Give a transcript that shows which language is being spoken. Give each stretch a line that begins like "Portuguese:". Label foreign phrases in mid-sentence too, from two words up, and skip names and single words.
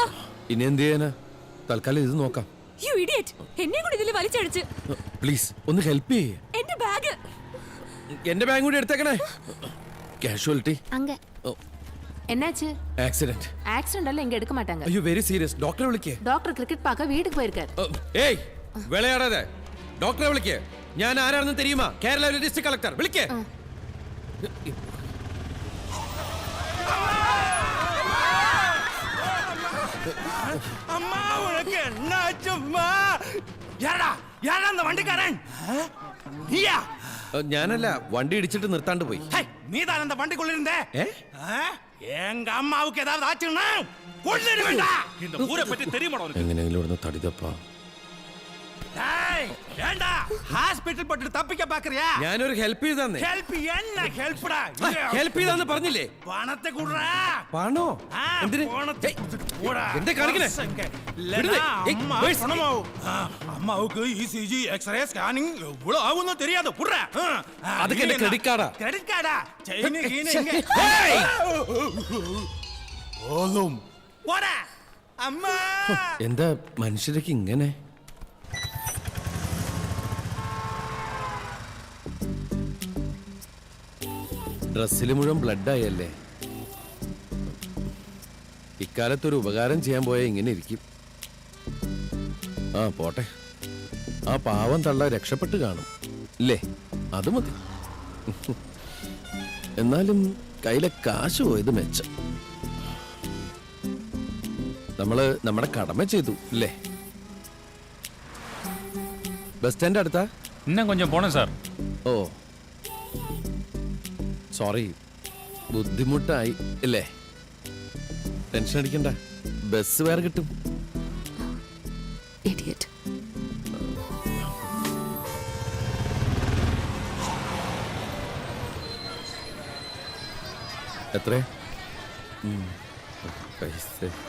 Malayalam: ഇനി എന്ത് ചെയ്യാനാ തൽക്കാലം ഇത് നോക്കാം
English: you idiot
Malayalam: എന്നെ കൂടി ഇതിൽ വലിച്ചടിച്ച് പ്ലീസ് ഒന്ന് ഹെൽപ്പ് ചെയ്യേ എന്റെ ബാഗ് എന്റെ ബാഗ് കൂടി എടുത്തേക്കണേ കാഷ്വാലിറ്റി
Tamil: அங்க என்னாச்சு
Malayalam: ആക്സിഡന്റ്
Tamil: ஆக்சிடென்ட் எல்லாம் இங்க எடுக்க மாட்டாங்க
Malayalam: അയ്യോ
English: very serious
Malayalam: ഡോക്ടറെ വിളിക്കേ
Tamil: டாக்டர் கிரிக்கெட் பார்க்க வீட்டுக்கு போயிருக்காரு
Malayalam: ഏയ് വിളയാടാതെ ഡോക്ടറെ വിളിക്കേ ഞാൻ ആരാണെന്ന് തെരിയുമാ കേരള
English: district collector
Malayalam: വിളിക്കേ
Tamil: அம்மா உனக்கு என்னாச்சும்மா யாரா யாரா அந்த வண்டிக்காரன் நீயா
Malayalam: ഞാനല്ല വണ്ടി ഇടിച്ചിട്ട് നിർത്താണ്ട് പോയി
Tamil: நீதான் அந்த வண்டிக்குள்ள இருந்த எங்க அம்மாவுக்கு ஏதாவது ஆச்சுன்னா கொல்லிடுவேண்டா இந்த ஊரை பத்தி தெரியுமா உனக்கு
Malayalam: എങ്ങനെയെങ്കിലും ഇവിടുന്ന് തടി തപ്പാ
Tamil: டேய் ஏண்டா ஹாஸ்பிடல் பட்டு தப்பிக்க பாக்குறியா
Malayalam: ഞാനൊരു ഹെൽപ്പ് ചെയ്തന്നെ
Tamil: ஹெல்ப் என்ன ஹெல்ப்டா
Malayalam: ഹെൽപ്പ് ചെയ്താന്ന് പറഞ്ഞില്ലേ
Tamil: பணத்தை குடுறா
Malayalam: പണോ എന്തിന്
Tamil: பணத்தை போடா
Malayalam: എന്താ കാണിക്കണേ
Tamil: அம்மாவுக்கு
English: ECG X-ray scanning
Tamil: எவ்வளவு ஆகும்னு தெரியாது புடுறா அதுக்கு என்ன
English: credit card
Tamil: ஆ?
English: credit card
Tamil: ஆ செயின் கீனு போதும் போடா அம்மா
Malayalam: എന്താ മനുഷ്യരൊക്കെ ഇങ്ങനെ ഡ്രസ്സിൽ മുഴുവൻ ബ്ലഡ് ആയല്ലേ ഇക്കാലത്തൊരു ഉപകാരം ചെയ്യാൻ പോയാൽ ഇങ്ങനെ ഇരിക്കും ആ പോട്ടെ ആ പാവം തള്ള രക്ഷപ്പെട്ട് കാണും ഇല്ലേ അത് മതി എന്നാലും കയ്യിലെ കാശ് പോയത് മെച്ചം നമ്മള് നമ്മുടെ കടമ ചെയ്തു അല്ലേ
English: bus stand
Malayalam: അടുത്താ
Tamil: இன்னும் கொஞ்சம் போணும் சார்
Malayalam: ഓ സോറി ബുദ്ധിമുട്ടായി അല്ലേ ടെൻഷൻ അടിക്കണ്ട ബസ് വേറെ കിട്ടും ഇഡിയറ്റ് എത്ര പൈസ